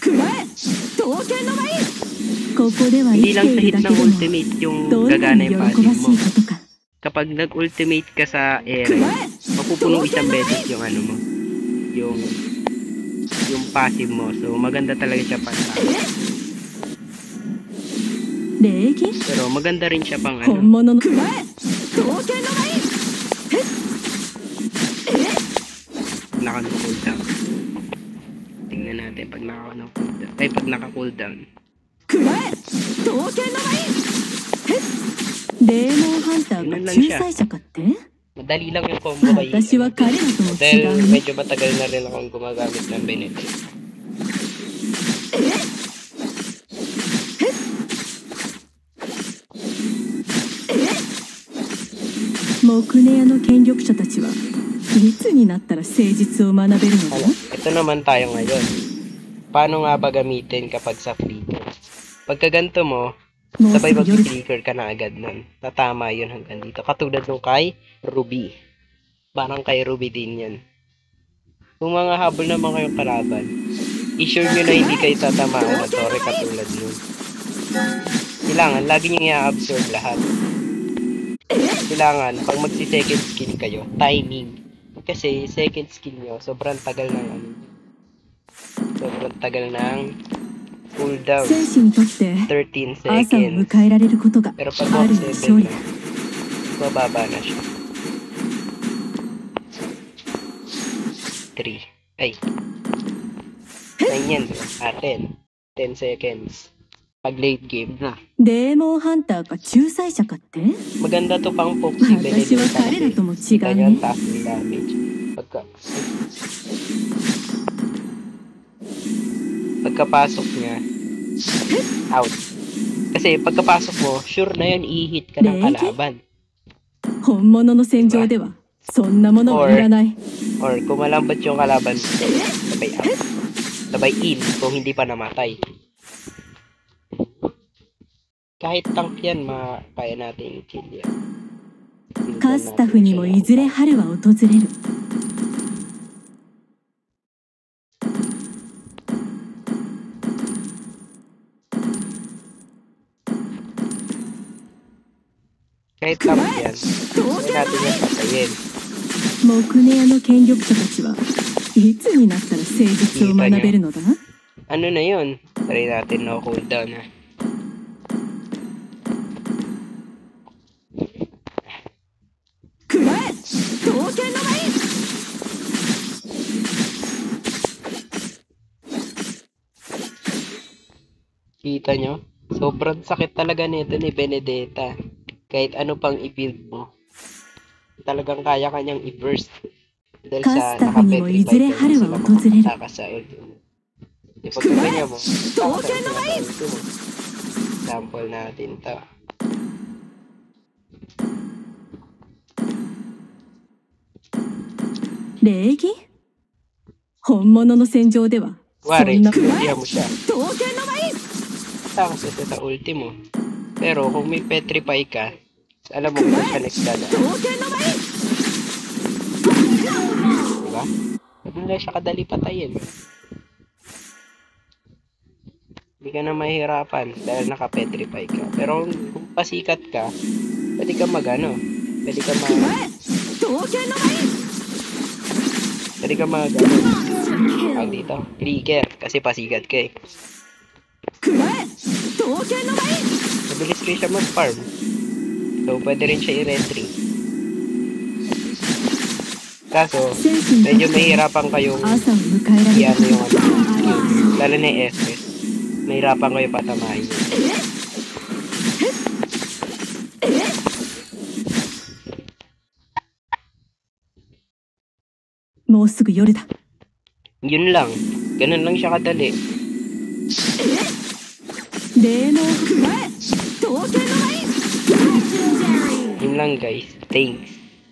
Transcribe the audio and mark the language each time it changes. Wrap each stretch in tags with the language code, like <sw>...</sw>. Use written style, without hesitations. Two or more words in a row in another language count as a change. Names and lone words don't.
<tl>Hindi lang sa hit ng ultimate yung gagana yung passive mo. Kapag nag-ultimate ka sa area, mapupuno isang beses yung mo. Yung passive mo. So maganda talaga siya para</tl> <ja>礼儀</ja> <tl>Pero maganda rin siya pang</tl> <ja>本</ja> <tl>ano.</tl> <ja>物のくらえ刀剣のライン</ja> <tl>Naka-cooldown. Tingnan natin pag naka-cooldown. Ay, pag naka-cooldown.</tl> <ja>くらえ刀剣のラインデーモンハンターが仲裁者かって</ja> <tl>Madali lang yung combo kay</tl> <ja>私は彼らとも違</ja> <tl>Dahil</tl> <ja>うね</ja> <tl>medyo matagal na rin akong gumagamit ng Benedict.</tl> <ja>木根屋の権力者たちはいつになったら誠実を学べるのだ</ja> <tl>Ito naman tayo ngayon. Paano nga ba gamitin kapag sa flicker? Pagka ganito mo,</tl> <ja>もうす</ja> <tl>sabay</tl> <ja>ぐ夜だ</ja> <tl>mag-flicker ka na agad nun. Tatama yun hanggang dito. Katulad nung kay Ruby. Parang kay Ruby din yan. Kung mga habol naman kayong kalaban, i-sure nyo na hindi kayo tatamaan ng tore katulad nun. Kailangan, lagi nyo i-absorb lahat. Kailangan, pag magsi-</tl> <en>second skill</en> <tl>kayo, timing. Kasi</tl> <en>second skill</en> <tl>nyo, sobrang tagal ng ano. Sobrang tagal ng cooldown.</tl> <ja>戦士にとって 13 朝を seconds. 迎えられることが</ja> <tl>Pero pag</tl> <ja>ある walk 意味 7 勝利だ</ja> <tl>na, bababa na siya. 3. Ay. 9 yan, diba? 10. 10 seconds. Pag</tl> <en>late game</en> <tl>na.</tl> <ja>デーモンハンターが仲裁者かって</ja> <tl>Maganda to pang Foxy</tl> <ja>私は Benedict 彼らとも違</ja> <tl>Kita</tl> <ja>う</ja> <tl>nyo</tl> <ja>ね</ja> <tl>ang taas ng damage. Pagkapasok niya, out. Kasi pagkapasok mo, sure na yun, i-hit ka ng kalaban.</tl> <ja>本物の戦場ではそんなものはいらない</ja> <tl>Or kung malambot yung kalaban mo, sabay out. Sabay in kung hindi pa namatay. Kahit tank yan, kaya natin i-kill yan.</tl> <ja>カスタフにもいずれ春は訪れる</ja> <tl>Kahit tank yan, kaya natin yan patayin.</tl> <ja>木根屋の権力者たちはいつになったら誠実を学べるのだ</ja> <tl>Ano na yun? Try natin na cooldown na. Kita nyo? Sobrang sakit talaga nito ni Benedetta. Kahit ano pang i-build mo. Talagang kaya kanyang i-burst. Dahil sa naka-petrify ka sila makakataka sa ultimo. Pag ganyan mo, sample natin to.</tl> <ja>礼儀本物の戦場ではそ</ja> <tl>Wari,</tl> <ja>んな</ja> <tl>ultiya mo siya.</tl> <ja>刀剣のライン</ja> <tl>Takas ito sa ultimo. Pero kung may petrify ka, alam mo kung siya nagdala.</tl> <ja>刀剣のライン</ja> <tl>Diba? Hindi na siya kadali patayin. Hindi ka na mahirapan dahil naka-petrify ka. Pero kung pasikat ka, pwede ka mag-ano. Pwede ka mag...</tl> <ja>刀剣のライン</ja> <tl>Pwede ka mag... Tawag dito. Trigger. Kasi pasikat ka eh.</tl> <ja>くらえ刀剣のライン</ja> <tl>Mabilis rin siya mag-farm. So, pwede rin siya i-retry. Kaso,</tl> <ja>戦士にと</ja> <tl>medyo</tl> <ja>って</ja> <tl>mahirapan kayong</tl> <ja>朝を迎えられる</ja> <tl>i-ano yung ano, skills. Lalo na yung FS. Mahirapan kayo patamahin yun.</tl> <ja>もうすぐ夜だ</ja> <tl>Yun lang. Ganun lang siya kadali.</tl> <ja>デーモンくらえ刀剣のライン</ja> <tl>Yun lang guys. Thanks.</tl>